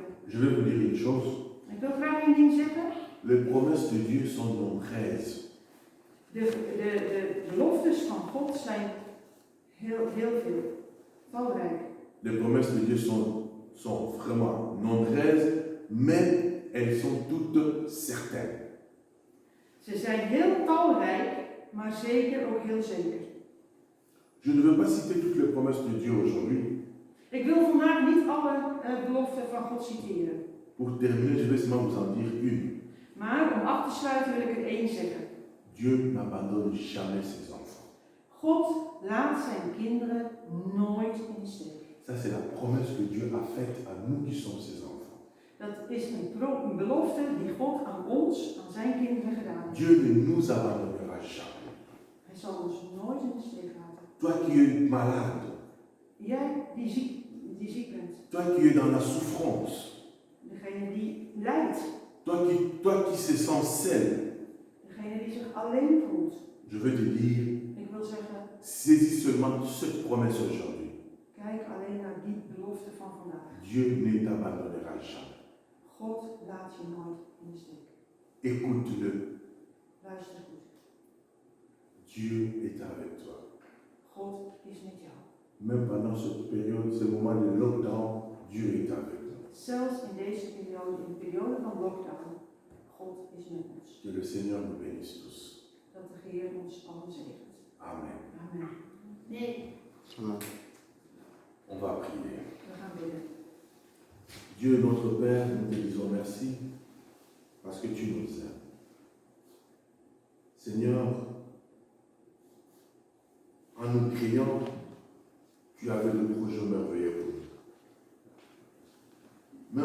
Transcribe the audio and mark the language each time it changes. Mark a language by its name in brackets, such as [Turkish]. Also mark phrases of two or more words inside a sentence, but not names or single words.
[French] Je vais vous dire une chose. [Dutch] Ik wil graag een ding zeggen. [French] Les promesses de Dieu sont nombreuses. [Dutch] De beloftes van God zijn heel veel, talrijk. [French] Les promesses de Dieu sont vraiment nombreuses, mais elles sont toutes certaines. [Dutch] Ze zijn heel talrijk, maar zeker ook heel zeker. [French] Je ne veux pas citer toutes les promesses de Dieu aujourd'hui. [Dutch] Ik wil vandaag niet alle beloften van God citeren. [French] Pour terminer, je vais seulement vous en dire une. [Dutch] Maar om af te sluiten wil ik er één zeggen. [French] Dieu n'abandonne jamais ses enfants. [Dutch] God laat zijn kinderen nooit in de steek. [French] Ça, c'est la promesse que Dieu a faite à nous qui sommes ses enfants. [Dutch] Dat is een belofte die God aan ons, aan zijn kinderen gedaan heeft. [French] Dieu ne nous abandonnera jamais. [Dutch] Hij zal ons nooit in de steek laten. [French] Toi qui es malade, [Dutch] Jij die ziek bent, [French] toi qui es dans la souffrance, [Dutch] degene die lijdt, [French] toi qui se sens seul, [Dutch] degene die zich alleen voelt. [French] je veux te dire, [Dutch] Ik wil zeggen, [French] saisis seulement cette promesse aujourd'hui. [Dutch] kijk alleen naar die belofte van vandaag. [French] Dieu ne t'abandonnera jamais. [Dutch] God laat je nooit in de steek. [French] Écoute-le. [Dutch] Luister goed. [French] Dieu est avec toi. [Dutch] God is met jou. [French] Même pendant cette période, ce moment de lockdown, Dieu est avec nous. [Dutch] Zelfs in deze periode, in de periode van lockdown, God is met ons. [French] Que le Seigneur nous bénisse tous. [Dutch] Dat de Heer ons allen zegent. [French] Amen. [Dutch] Amen. Nee. [French] On va prier. [Dutch] We gaan bidden. [French] Dieu notre Père, nous te disons merci parce que tu nous aimes. Seigneur, en nous créant, tu avais le projet merveilleux pour nous.